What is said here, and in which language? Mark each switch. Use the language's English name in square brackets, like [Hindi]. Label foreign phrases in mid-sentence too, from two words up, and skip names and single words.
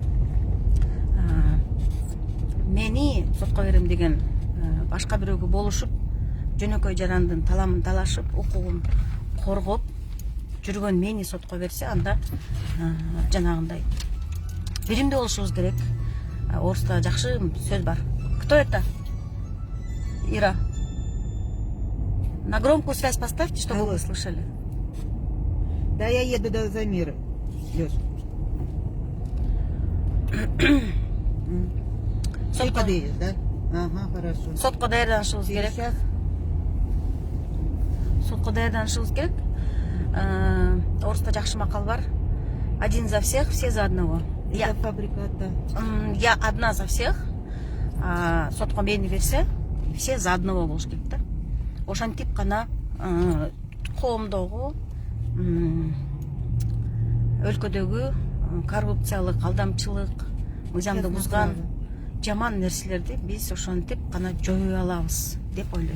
[Kyrgyz] Мени сотко берем деген башка бирөөгө болушуп, жөнөкөй жарандын таламын талашып, укугун коргоп жүргөн мени сотко берсе, анда жанагындай биримдүү болушубуз керек. Оруста жакшы сөз бар. [Russian] Кто это? Ира. На громкую связь поставьте, чтобы вы слышали. Да, я еду до Замира. Лёш. Ты подъедешь, да? Ага, хорошо. [Kyrgyz] Сотко даярданышыбыз керек. [Russian] Сейчас. [Kyrgyz] Сотко даярданышыбыз керек. Оруста жакшы макал бар. [Russian] Один за всех, все за одного. Это фабриката. Я одна за всех. [Kyrgyz] Сотко мени берсе, [Russian] все за одного [Kyrgyz] болуш керек да. Ошентип гана коомдогу, өлкөдөгү коррупциялык, алдамчылык, мыйзамды бузган жаман нерселерди биз ошентип гана жое алабыз деп ойлойм.